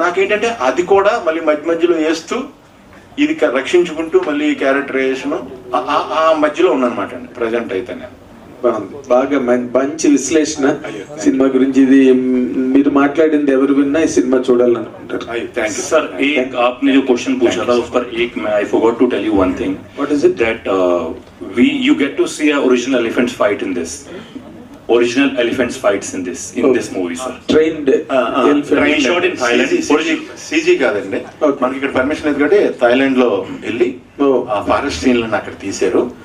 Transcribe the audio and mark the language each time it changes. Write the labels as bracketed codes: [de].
[te] నాకేంటంటే అది కూడా మళ్ళీ మధ్యలో వేస్తూ ఇది రక్షించుకుంటూ మళ్ళీ క్యారెక్టరైజేషన్ ఆ మధ్యలో ఉన్నానమాట అండి ప్రజెంట్ అయితే నేను. బాగుంది, బాగా మంచి విశ్లేషణ సినిమా గురించి. ఇది మీరు మాట్లాడింది ఎవరు విన్నా ఈ సినిమా చూడాలనుకుంటారు. [en] thank you [hi] सर एक आपने जो क्वेश्चन पूछा था उस पर एक मैं [en] I forgot to tell you one thing. What is it? That you get to see a original elephants fight in this. Original elephants fights in this movie, sir. Trained We shot in Thailand. [te] CG కాదండి, మనకి ఇక్కడ permission లేదు కాబట్టి Thailand లో వెళ్ళి ఆ forest సీన్లను అక్కడ తీశారు.